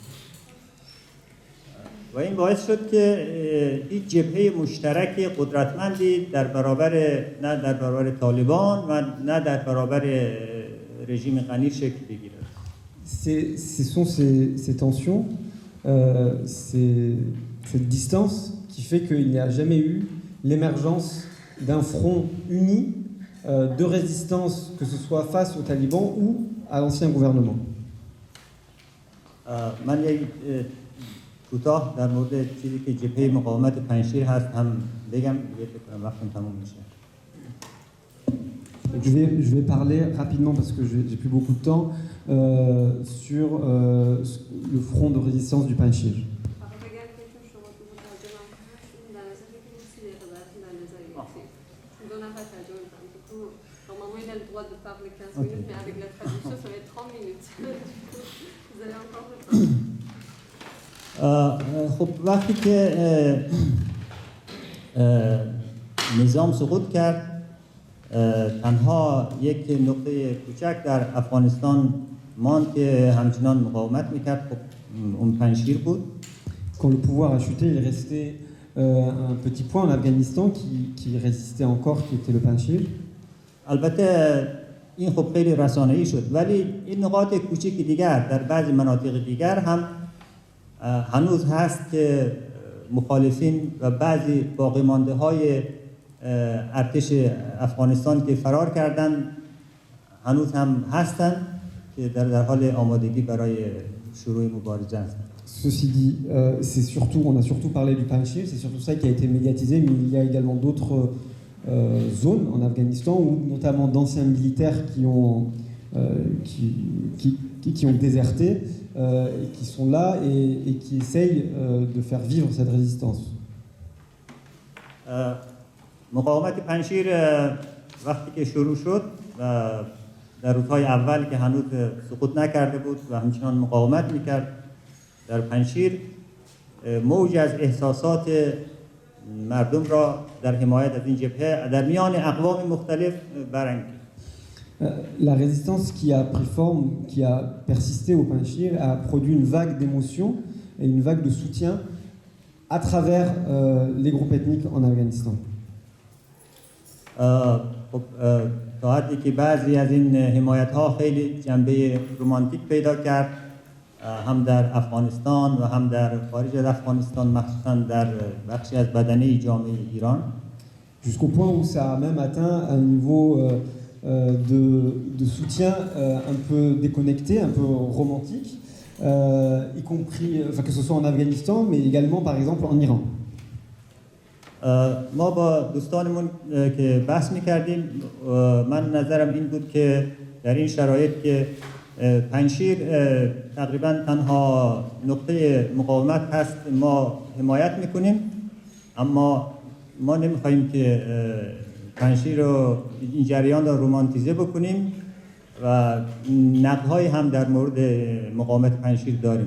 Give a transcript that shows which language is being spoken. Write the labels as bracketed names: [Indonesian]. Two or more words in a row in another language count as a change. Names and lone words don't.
[Persian] و این باعث شد که هیچ جبهه مشترک قدرتمندی در برابر طالبان و نه در برابر رژیم غنی شکل بگیره. [French] Ce sont ces tensions, cette distance qui fait qu'il n'y a jamais eu l'émergence d'un front uni de résistance, que ce soit face aux talibans ou à l'ancien gouvernement. [Persian] من یک کوتاه در مورد چیزی که جبهه مقاومت پنجشیر هست هم بگم دیگه فکر کنم وقتم تموم میشه. [French] Je vais parler rapidement parce que j'ai plus beaucoup de temps sur le front de résistance du Panjshir. Normalement, il a le droit de parler 15 minutes, mais avec la traduction, ça va être 30 minutes. Vous avez encore le temps. [Persian] خب وقتی که نظام سقوط کرد تنها یک نقطه کوچک در افغانستان ماند که همچنان مقاومت میکرد خب اون پنجشیر بود. [French] Quand le pouvoir a chuté, il restait un petit point en Afghanistan qui résistait encore, qui était le Panjshir. [Persian] البته این خب خیلی رسانه‌ای شد ولی این نقاط کوچک دیگر در بعضی مناطق دیگر هم هنوز هست که مخالفین و بعضی باقی مانده های ارتش افغانستان که فرار کردند هنوز هم هستند که در حال آمادگی برای شروع مبارزه هستند. [French] Ceci dit, on a surtout parlé du Panjshir, c'est surtout ça qui a été médiatisé, mais il y a également d'autres zones en Afghanistan où notamment d'anciens militaires qui ont déserté et qui sont là et qui essayent de faire vivre cette résistance. [Persian] مقاومت پنجشیر وقتی که شروع شد و در روزهای اول که هنوز سقوط نکرده بود و همچنان مقاومت میکرد در پنجشیر موج از احساسات مردم را در حمایت از این جبهه در میان اقوام مختلف برانگیخت. [French] La résistance qui a pris forme, qui a persisté au Panjshir, a produit une vague d'émotions et une vague de soutien à travers les groupes ethniques en Afghanistan. [Persian] تا حدی که بعضی از این حمایت‌ها خیلی جنبه رمانتیک پیدا کرد هم در افغانستان و هم در خارج از افغانستان مخصوصا در بخشی از بدنه جامعه ایران. [French] Jusqu'au point où ça a même atteint un niveau de soutien un peu déconnecté, un peu romantique, y compris, enfin que ce soit en Afghanistan, mais également par exemple en Iran. [Persian] ما با دوستانمون که بحث می‌کردیم من نظرم این بود که در این شرایط که پنجشیر تقریبا تنها نقطه مقاومت هست ما حمایت می‌کنیم اما ما نمی‌خوایم که پنجشیر رو این جریان رو رومانتیزه بکنیم و نقدهای هم در مورد مقاومت پنجشیر داریم.